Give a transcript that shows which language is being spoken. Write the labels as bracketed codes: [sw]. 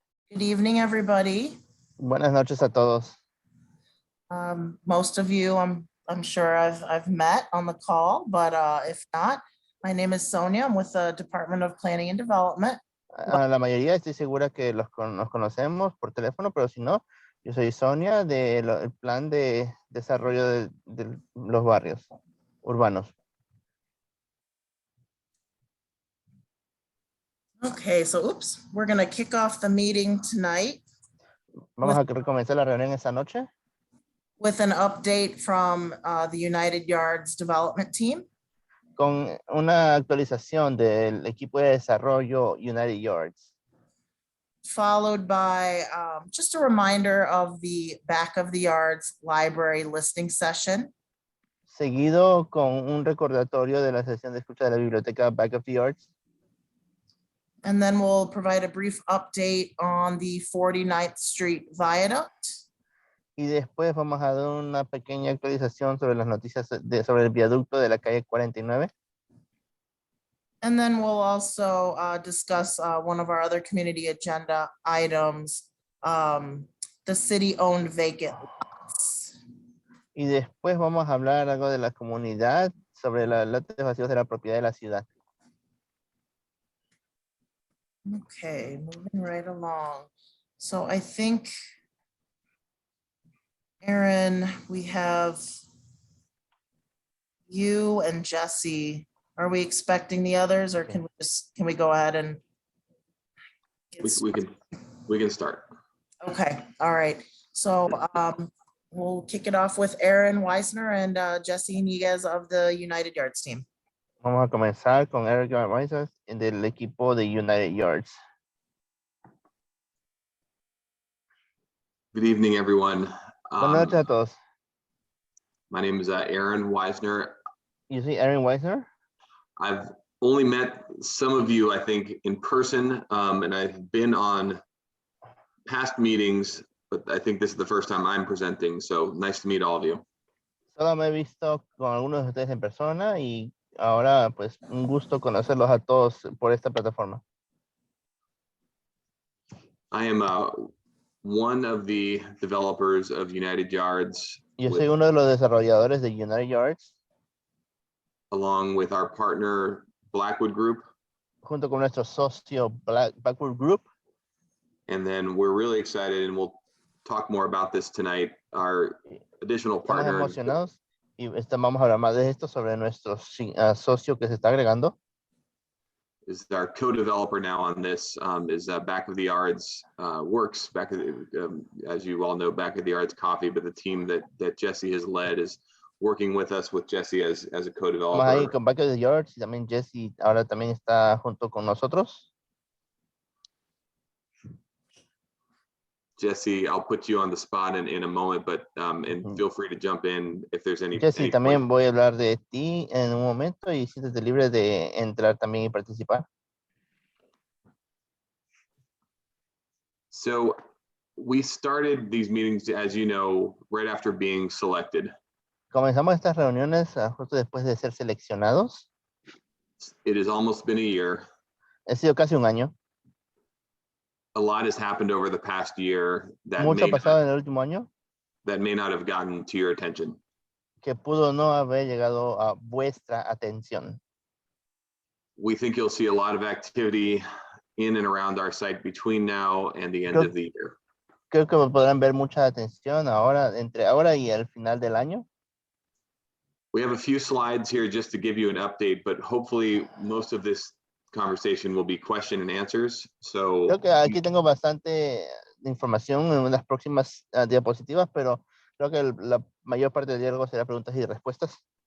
[en] Good evening, everybody. [es] Buenas noches a todos. [en] Most of you, I'm sure I've met on the call, but if not, my name is Sonia. I'm with the Department of Planning and Development. [es] A la mayoría estoy segura que nos conocemos por teléfono, pero si no, yo soy Sonia del plan de desarrollo de los barrios urbanos. [en] Okay, so oops, we're gonna kick off the meeting tonight. [es] Vamos a comenzar la reunión esta noche. [en] With an update from the United Yards Development Team. [es] Con una actualización del equipo de desarrollo United Yards. [en] Followed by just a reminder of the Back of the Yards Library Listening Session. [es] Seguido con un recordatorio de la sesión de escucha de la biblioteca Back of the Yards. [en] And then we'll provide a brief update on the 49th Street Viaduct. [es] Y después vamos a dar una pequeña actualización sobre las noticias sobre el viaducto de la calle 49. [en] And then we'll also discuss one of our other community agenda items, the city-owned vacant lots. [es] Y después vamos a hablar algo de la comunidad sobre los lotes vacíos de la propiedad de la ciudad. [en] Okay, moving right along. So I think, Aaron, we have you and Jesse. Are we expecting the others, or can we go ahead and we can start. Okay, all right. So we'll kick it off with Aaron Weissner and Justine Building of the United Yards team. [es] Vamos a comenzar con Eric Weisner del equipo de United Yards. [en] Good evening, everyone. [es] Buenas noches a todos. [en] My name is Aaron Weisner. You see Aaron Weisner? I've only met some of you, I think, in person, and I've been on past meetings, but I think this is the first time I'm presenting, so nice to meet all of you. [es] Solo me he visto con algunos de ustedes en persona y ahora pues un gusto conocerlos a todos por esta plataforma. [en] I am one of the developers of United Yards. [es] Yo soy uno de los desarrolladores de United Yards. [en] Along with our partner Blackwood Group. [es] Junto con nuestro socio Blackwood Group. [en] And then we're really excited, and we'll talk more about this tonight. Our additional partner. [es] Estamos emocionados y vamos a hablar más de esto sobre nuestro socio que se está agregando. [en] Is our co-developer now on this, is Back of the Yards Works. Back of the, as you all know, Back of the Yards Coffee, but the team that Jesse has led is working with us with Jesse as a co-developer. [es] Ahí con Back of the Yards y también Jesse ahora también está junto con nosotros. [en] Jesse, I'll put you on the spot in a moment, but and feel free to jump in if there's any. [es] Jesse, también voy a hablar de ti en un momento y siéntete libre de entrar también y participar. [en] So we started these meetings, as you know, right after being selected. [es] Comenzamos estas reuniones justo después de ser seleccionados. [en] It has almost been a year. [es] Ha sido casi un año. [en] A lot has happened over the past year that [es] Mucho ha pasado en el último año. [en] That may not have gotten to your attention. [es] Que pudo no haber llegado a vuestra atención. [en] We think you'll see a lot of activity in and around our site between now and the end of the year. [es] Creo que podrán ver mucha atención ahora, entre ahora y el final del año. [en] We have a few slides here just to give you an update, but hopefully most of this conversation will be question and answers. So [es] creo que aquí tengo bastante información en las próximas diapositivas, pero creo que la mayor parte del diálogo será preguntas y respuestas.